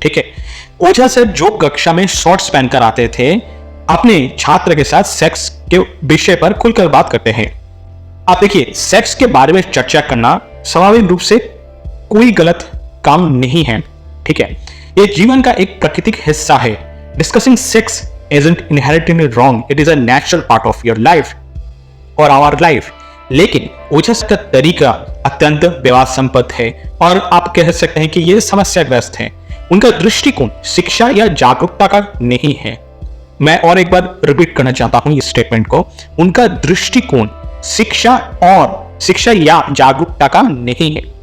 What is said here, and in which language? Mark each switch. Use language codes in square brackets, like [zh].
[hi] ठीक है, ओझा सर जो कक्षा में शॉर्ट्स पहनकर आते थे, अपने छात्र के साथ सेक्स के विषय पर खुलकर बात करते हैं। आप देखिए, सेक्स के बारे में चर्चा करना स्वाभाविक रूप से कोई गलत काम नहीं है। ठीक है, ये जीवन का एक प्राकृतिक हिस्सा है। [en] discussing sex isn't inherently wrong, it is a natural part of your life [hi] और [en] our life। [hi] लेकिन ओझा सर का तरीका अत्यंत विवाद संपन्न है और आप कह सकते हैं कि ये समस्याग्रस्त है। उनका दृष्टिकोण शिक्षा या जागरूकता का नहीं है। मैं और एक बार रिपीट करना चाहता हूं इस स्टेटमेंट को, उनका दृष्टिकोण शिक्षा या जागरूकता का नहीं है।